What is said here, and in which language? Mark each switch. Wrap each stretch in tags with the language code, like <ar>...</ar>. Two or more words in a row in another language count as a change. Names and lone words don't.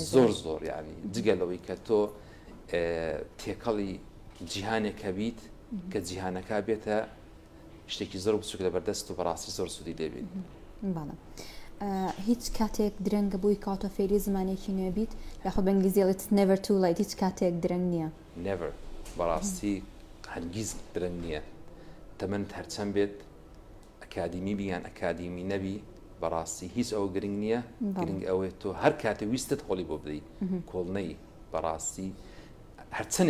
<ckb>زۆر یعنی جگەلەوەی کە تۆ تێکەڵی جیهانێک هەبیت کە جیهانەکە بێتە شتێکی زۆر بچووک لە بەردەست و بەڕاستی زۆر سوودی لێبین هیچ کاتێک درەنگە بووی کاتۆ فێری زمانێکی نوێبیت یاخۆ بە ئینگلیزیڵێت</ckb> <en>never too late</en> <ckb>هیچ کاتێک درەنگ نییە never بەڕاستی هەرگیز درەنگ نییە تەمەند هەرچەند بێت ئەکادیمی بیان ئەکادیمی نەبی بەڕاستی هیچ ئەوە گرنگ نییە گرنگ ئەوەیە تۆ هەر کاتێ ویستت هۆڵی بۆ بدەیت کۆڵنەی بەڕاستی هەرچەندێ</ckb>